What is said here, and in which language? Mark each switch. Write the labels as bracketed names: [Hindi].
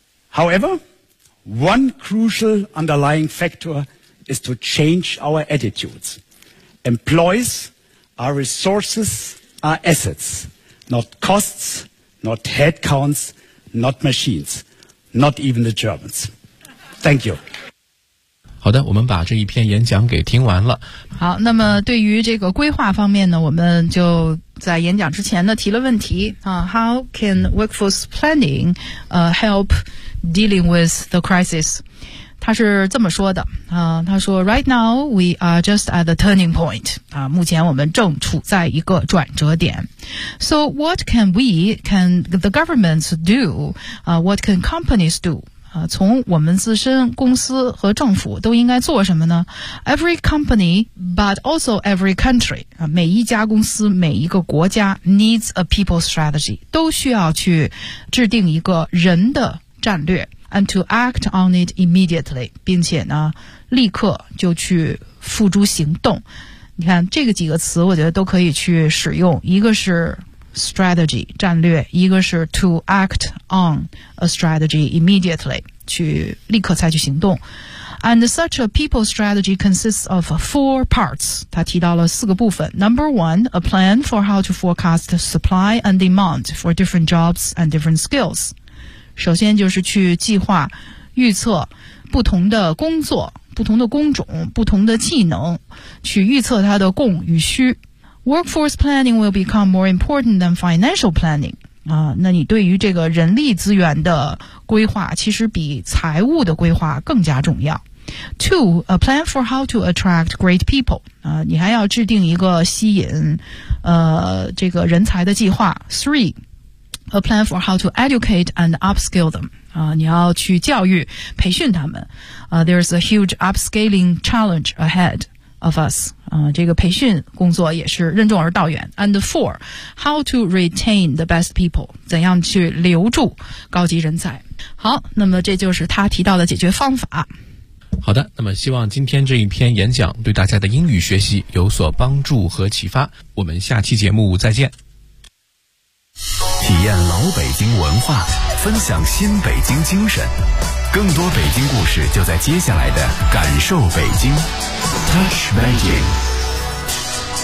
[English] However, one crucial underlying factor is to change our attitudes. Employees are resources, are assets, not costs, not headcounts, not machines, not even the Germans. Thank you. [Chinese] 好的，我们把这一篇演讲给听完了。好，那么对于这个规划方面呢，我们就在演讲之前呢提了问题啊。 [English] How can workforce planning help dealing with the crisis? [Chinese] 他是这么说的啊，他说 [English] ，Right now we are just at the turning point. [Chinese] 啊，目前我们正处在一个转折点。 [English] So what can we, can the governments do? What can companies do? [Chinese] 从我们自身公司和政府都应该做什么呢 ? [English] Every company, but also every country, [Chinese] 每一家公司每一个国家 [English] needs a people strategy, [Chinese] 都需要去制定一个人的战略 [English] and to act on it immediately, [Chinese] 并且呢立刻就去付诸行动。你看这个几个词我觉得都可以去使用，一个是strategy, 战略，一个是 [English] to act on a strategy immediately, [Chinese] 去立刻采取行动。 [English] And such a people strategy consists of 4 parts. [Chinese] 他提到了四个部分。 [English] Number 1, a plan for how to forecast supply and demand for different jobs and different skills. [Chinese] 首先就是去计划预测不同的工作，不同的工种，不同的技能，去预测它的供与需。 [English] Workforce planning will become more important than financial planning. [Chinese] 那你对于这个人力资源的规划其实比财务的规划更加重要。 [English] Two, a plan for how to attract great people. [Chinese] 你还要制定一个吸引这个人才的计划。 [English] Three, a plan for how to educate and upskill them. [Chinese] 你要去教育培训他们。 [English] There's a huge upscaling challenge ahead of us. [Chinese] 这个培训工作也是任重而道远。 [English] And four, how to retain the best people. [Chinese] 怎样去留住高级人才。好，那么这就是他提到的解决方法。好的，那么希望今天这一篇演讲对大家的英语学习有所帮助和启发。我们下期节目再见。体验老北京文化，分享新北京精神，更多北京故事就在接下来的感受北京 Touch Beijing。